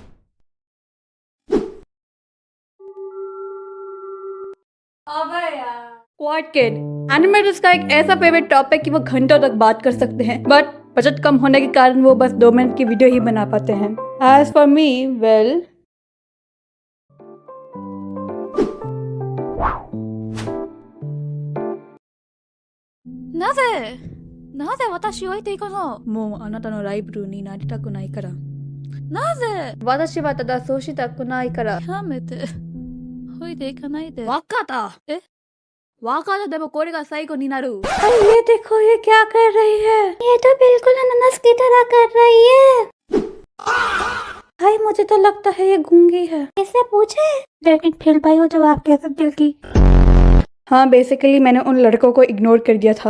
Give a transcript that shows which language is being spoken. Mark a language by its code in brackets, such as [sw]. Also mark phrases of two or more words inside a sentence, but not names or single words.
[hi] अबे यार, क्वाड किड एनिमेटर्स का एक ऐसा [en] favorite topic [hi] कि वो घंटों तक बात कर सकते हैं, बट बजट कम होने के कारण वो बस 2 मिनट की वीडियो ही बना पाते हैं। [en] As for me, well, [ja] なぜ私を置いていくのもうあなたのライバルになりたくないから。なぜ私はただそうしたくないから。やめて置いていかないでわかった。わかった。でもこれが最後になる。 [hi] अरे ये देखो ये क्या कर रही है। ये तो बिल्कुल अनानास की तरह कर रही है। भाई मुझे तो लगता है ये गूंगी है। इससे पूछे लेकिन फिर भाई वो जवाब कैसे देगी? हाँ, बेसिकली मैंने उन लड़कों को इग्नोर कर दिया था।